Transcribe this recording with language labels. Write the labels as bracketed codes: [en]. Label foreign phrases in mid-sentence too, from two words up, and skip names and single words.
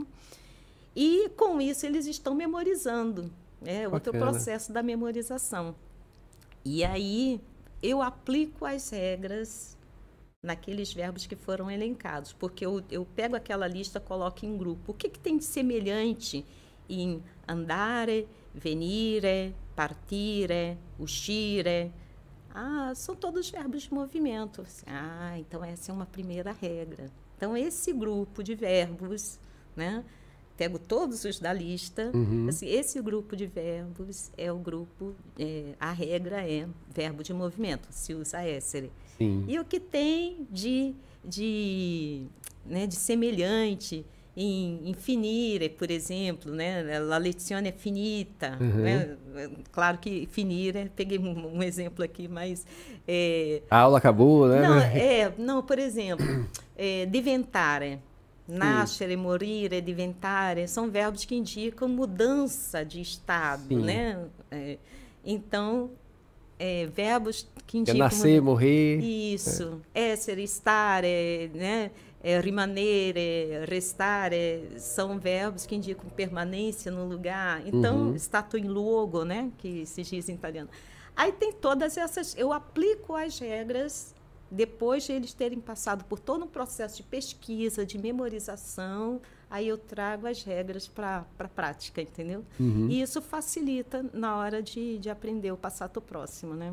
[pt] E, com isso, eles estão memorizando. Outro processo da memorização. E aí, eu aplico as regras naqueles verbos que foram elencados, porque eu pego aquela lista, coloco em grupo. O que tem de semelhante em [it] andare, venire, partire, uscire? [pt] São todos verbos de movimento. Então essa é uma primeira regra. Então esse grupo de verbos, né? Pego todos os da lista. Assim, esse grupo de verbos é o grupo, a regra é verbo de movimento, se usa essere. Sim. E o que tem de semelhante em finire, por exemplo, né? [it] La lezione è finita, [pt] né? Claro que finire, peguei um exemplo aqui, mas A aula acabou, né? não, por exemplo, [it] diventare, nascere, morire, diventare, [pt] são verbos que indicam mudança de estado, Sim. né? Então, verbos que indicam... nascer, morrer. Isso. [it] Essere, stare, né? Rimanere, restare, [pt] são verbos que indicam permanência no lugar. Então, [it] stato in luogo, [pt] né? Que se diz em italiano. Aí tem todas essas... Eu aplico as regras depois de eles terem passado por todo um processo de pesquisa, de memorização, aí eu trago as regras para a prática, entendeu? E isso facilita na hora de aprender o [it] passato próximo, [pt] né?